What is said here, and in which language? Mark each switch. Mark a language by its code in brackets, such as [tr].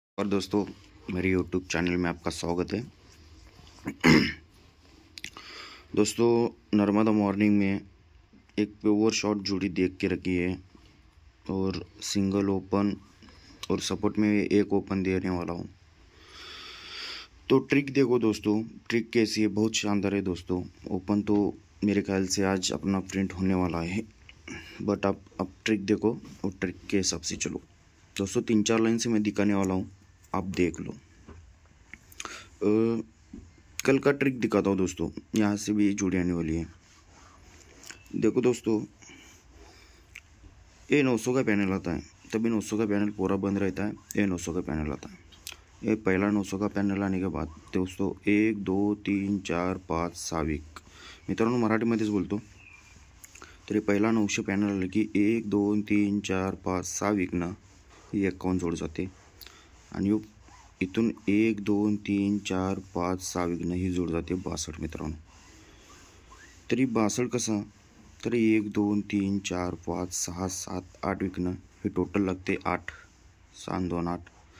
[hi] और दोस्तों, मेरे YouTube चैनल में आपका स्वागत है। दोस्तों, नर्मदा मॉर्निंग में एक प्योर शॉट जोड़ी देख के रखी है और सिंगल ओपन और सपोर्ट में एक ओपन देने वाला हूँ। तो ट्रिक देखो दोस्तों, ट्रिक कैसी है, बहुत शानदार है दोस्तों। ओपन तो मेरे ख्याल से आज अपना प्रिंट होने वाला है, बट आप अब ट्रिक देखो और ट्रिक के हिसाब से चलो। दोस्तों 3-4 लाइन से मैं दिखाने वाला हूँ, आप देख लो। कल का ट्रिक दिखाता हूँ दोस्तों, यहाँ से भी जुड़ी आने वाली है। देखो दोस्तों, ये 900 का पैनल आता है, तभी 900 का पैनल पूरा बंद रहता है। ये 900 का पैनल आता है, ये पहला 900 का पैनल आने के बाद दोस्तों 1 2 3 4 5 6 वीक, [mr] मित्रांनो मराठीमध्येच बोलतो। तरी पहिला 900 पॅनल आलं की 1 2 3 4 5 6 वीकनं ही 51 जोड जाते आणि इथून 1 2 3 4 5 6 वीकनं ही जोड जाते 62 मित्रांनो। तरी 62 कसा, तर 1 2 3 4 5 6 7 8 वीकनं हे टोटल लागते 8 6 2 8।